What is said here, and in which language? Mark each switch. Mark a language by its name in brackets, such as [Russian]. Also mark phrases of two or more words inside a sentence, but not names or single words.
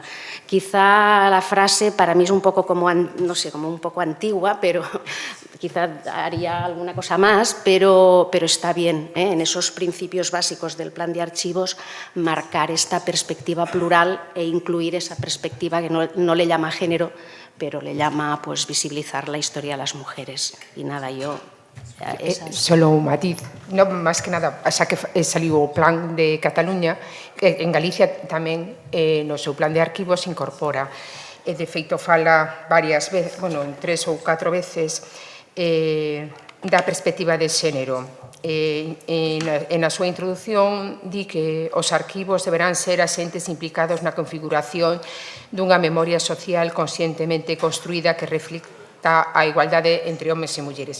[Spanish] Quizá la frase para mí es un poco como, no sé, como un poco antigua, pero quizá haría alguna cosa más, pero está bien, en esos principios básicos del plan de archivos, marcar esta perspectiva plural e incluir esa perspectiva que no le llama género, pero le llama, pues, visibilizar la historia de las mujeres. Y nada, yo... Solo un matiz, no, [Galician] máis que nada, xa que saliu o plan de Cataluña, en Galicia tamén no seu plan de arquivos se incorpora, de feito fala varias veces, bueno, en 3 ou 4 veces, da perspectiva de xénero. Na súa introdución di que os arquivos deberán ser asentes implicados na configuración dunha memoria social conscientemente construída que reflicta a igualdade entre homes e mulleres.